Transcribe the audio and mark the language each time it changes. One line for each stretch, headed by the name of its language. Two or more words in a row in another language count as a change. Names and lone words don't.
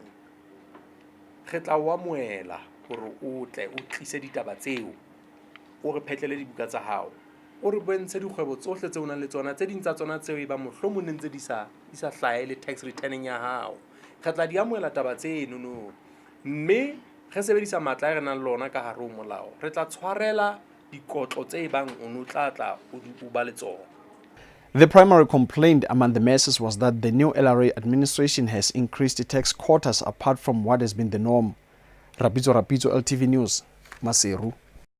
Southern Sotho: Re tla wa moela hore o tle o tlise ditaba tseo o re phetlele dibuka tsa hao o re bontshe dikgwebo tsohle tse o nang le tsona tse ding tsa tsona tseo e ba mohlomong ne ntse di sa hlae le
English: tax returning
Southern Sotho: ya hao. Re tla di amoela taba tseno no, mme re sebedisa matla re nang lona ka hare ho molao. Re tla tshwarela dikotlo tse bang o no tla o ba le tsona.
English: The primary complaint among the masses was that the new LRA administration has increased the tax quotas apart from what has been the norm. Rapitso, LTV News, Maseru.